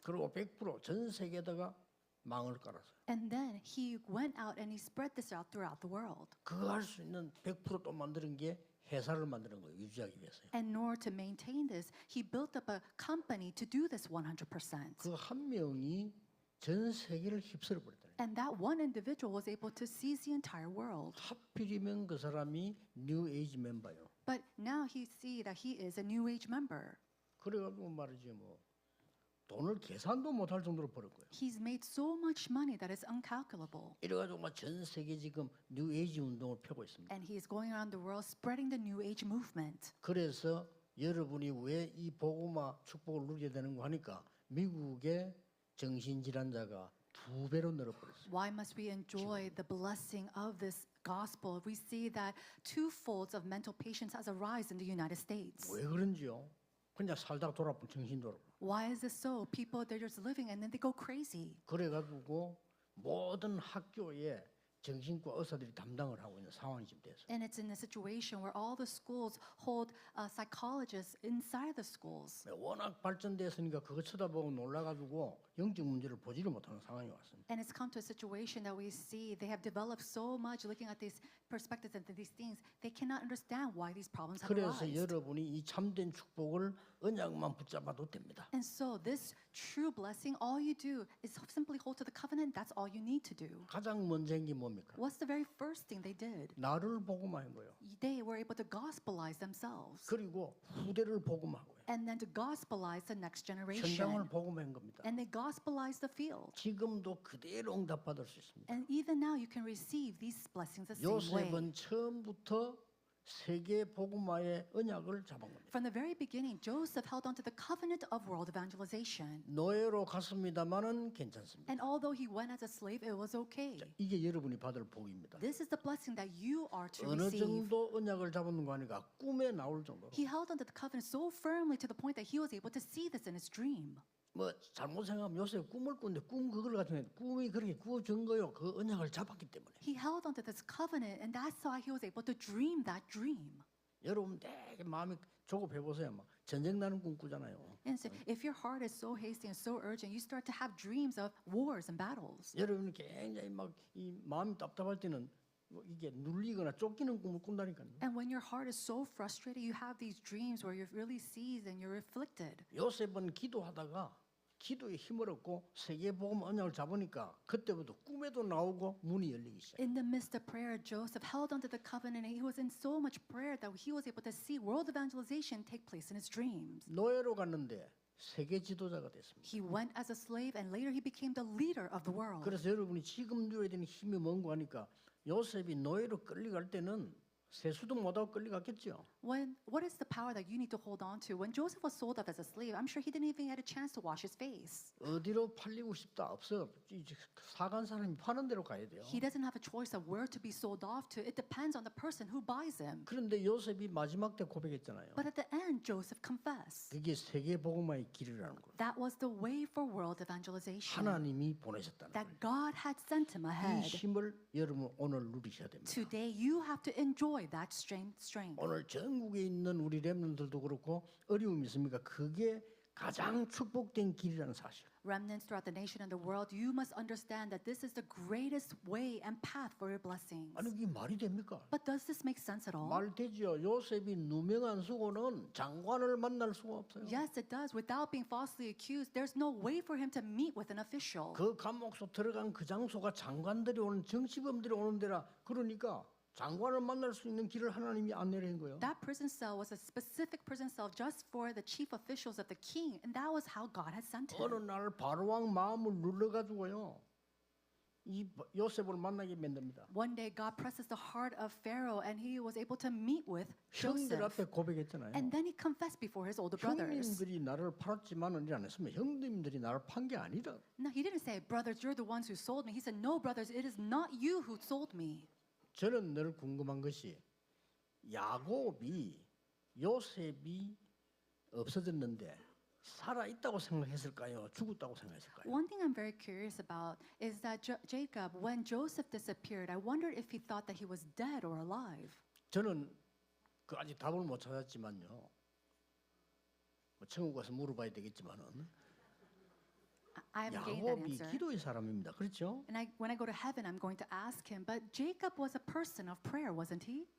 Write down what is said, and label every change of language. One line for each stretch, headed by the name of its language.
Korean: 그리고 100%전 세계에다가 망을 깔았어요.
English: And then he went out and he spread this out throughout the world.
Korean: 그거 할 수 있는 100%또 만드는 게 회사를 만드는 거예요. 유지하기 위해서요.
English: And in order to maintain this, he built up a company to do this 100%.
Korean: 그 한 명이 전 세계를 휩쓸어 버렸다.
English: And that one individual was able to seize the entire world.
Korean: 하필이면 그 사람이 뉴 에이지 멤버예요.
English: But now he see that he is a New Age member.
Korean: 그래가지고 말이지 뭐 돈을 계산도 못할 정도로 벌었고요.
English: He's made so much money that it's uncalculable.
Korean: 이래가지고 막 전 세계 지금 뉴 에이지 운동을 펴고 있습니다.
English: And he is going around the world spreading the New Age movement.
Korean: 그래서 여러분이 왜 이 복음화 축복을 누리게 되는가 하니까 미국의 정신질환자가 2배로 늘어버렸어요.
English: Why must we enjoy the blessing of this gospel? We see that two-folds of mental patients has arisen in the United States.
Korean: 왜 그런지요? 그냥 살다가 돌아보면 정신 돌아버려.
English: Why is this so? People, they're just living and then they go crazy.
Korean: 그래가지고 모든 학교에 정신과 의사들이 담당을 하고 있는 상황이 지금 돼서.
English: And it's in a situation where all the schools hold psychologists inside the schools.
Korean: 워낙 발전됐으니까 그거 쳐다보고 놀라가지고 영적 문제를 보지를 못하는 상황이 왔습니다.
English: And it's come to a situation that we see they have developed so much looking at these perspectives and these things, they cannot understand why these problems have
Korean: 그래서
English: arisen.
Korean: 여러분이 이 참된 축복을 언약만 붙잡아도 됩니다.
English: And so this true blessing, all you do is simply hold to the covenant. That's all you need to do.
Korean: 가장 먼저 한 게 뭡니까?
English: What's the very first thing they did?
Korean: 나를 복음한 거예요.
English: They were able to gospelize themselves.
Korean: 그리고 후대를 복음하고요.
English: And then to gospelize the next
Korean: 현장을
English: generation.
Korean: 복음한 겁니다.
English: And they gospelize the field.
Korean: 지금도 그대로 응답받을 수 있습니다.
English: And even now you can receive these blessings the same way.
Korean: 요셉은 처음부터 세계 복음화의 언약을 잡은 겁니다.
English: From the very beginning, Joseph held on to the covenant of world evangelization.
Korean: 노예로 갔습니다만은 괜찮습니다.
English: And although he went as a slave, it was okay.
Korean: 이게 여러분이 받을 복입니다.
English: This is the blessing that you are to
Korean: 어느
English: receive.
Korean: 정도 언약을 잡은 거 아니까 꿈에 나올 정도로.
English: He held on to the covenant so firmly to the point that he was able to see this in his dream.
Korean: 뭐 잘못 생각하면 요셉 꿈을 꾼데 꿈 그걸 같은 꿈이 그렇게 꾸어진 거요. 그 언약을 잡았기 때문에.
English: He held on to this covenant, and that's why he was able to dream that dream.
Korean: 여러분 되게 마음이 조급해 보세요. 막 전쟁 나는 꿈 꾸잖아요.
English: And so if your heart is so hasty and so urgent, you start to have dreams of wars and battles.
Korean: 여러분이 굉장히 막 이 마음이 답답할 때는 뭐 이게 눌리거나 쫓기는 꿈을 꾼다니까요.
English: And when your heart is so frustrated, you have these dreams where you're really seized and you're afflicted.
Korean: 요셉은 기도하다가 기도에 힘을 얻고 세계복음 언약을 잡으니까 그때부터 꿈에도 나오고 문이 열리기 시작해요.
English: In the midst of prayer, Joseph held onto the covenant, and he was in so much prayer that he was able to see world evangelization take place in his dreams.
Korean: 노예로 갔는데 세계 지도자가 됐습니다.
English: He went as a slave, and later he became the leader of the world.
Korean: 그래서 여러분이 지금 누려야 되는 힘이 뭔가 하니까 요셉이 노예로 끌려갈 때는 세수도 못하고 끌려갔겠죠.
English: What is the power that you need to hold on to? When Joseph was sold off as a slave, I'm sure he didn't even get a chance to wash his face.
Korean: 어디로 팔리고 싶다 없어. 사간 사람이 파는 대로 가야 돼요.
English: He doesn't have a choice of where to be sold off to. It depends on the person who buys him.
Korean: 그런데 요셉이 마지막 때 고백했잖아요.
English: But at the end, Joseph confessed.
Korean: 그게 세계 복음화의 길이라는 거예요.
English: That was the way for world evangelization.
Korean: 하나님이 보내셨다는
English: That
Korean: 거예요.
English: God had sent him
Korean: 이
English: ahead.
Korean: 힘을 여러분 오늘 누리셔야 됩니다.
English: Today, you have to enjoy that strength.
Korean: 오늘 전국에 있는 우리 렘넌트들도 그렇고 어려움이 있습니까? 그게 가장 축복된 길이라는 사실.
English: Remnants throughout the nation and the world, you must understand that this is the greatest way and path for your blessings.
Korean: 아니 이게 말이 됩니까?
English: But does this make sense at all?
Korean: 말 되죠. 요셉이 누명한 수고는 장관을 만날 수가 없어요.
English: Yes, it does. Without being falsely accused, there's no way for him to meet with an official.
Korean: 그 감옥소 들어간 그 장소가 장관들이 오는 정치범들이 오는 데라. 그러니까 장관을 만날 수 있는 길을 하나님이 안내를 한 거예요.
English: That prison cell was a specific prison cell just for the chief officials of the king, and that was how God had sent
Korean: 어느
English: him.
Korean: 날 바로왕 마음을 눌러가지고요. 이 요셉을 만나게 만듭니다.
English: One day, God presses the heart of Pharaoh, and he was able to meet with
Korean: 형들
English: Joseph.
Korean: 앞에 고백했잖아요.
English: And then he confessed before his older brothers.
Korean: 형님들이 나를 팔았지만은 이래 안 했으면 형님들이 나를 판 게 아니다.
English: No, he didn't say, brothers, you're the ones who sold me. He said, no, brothers, it is not you who sold me.
Korean: 저는 늘 궁금한 것이 야곱이 요셉이 없어졌는데 살아 있다고 생각했을까요? 죽었다고 생각했을까요?
English: One thing I'm very curious about is that Jacob, when Joseph disappeared, I wondered if he thought that he was dead or alive.
Korean: 저는 그 아직 답을 못 찾았지만요. 뭐 천국 가서 물어봐야 되겠지만은
English: I haven't gained that
Korean: 야곱이
English: answer.
Korean: 기도의 사람입니다. 그렇죠?
English: And when I go to heaven, I'm going to ask him. But Jacob was a person of prayer, wasn't he?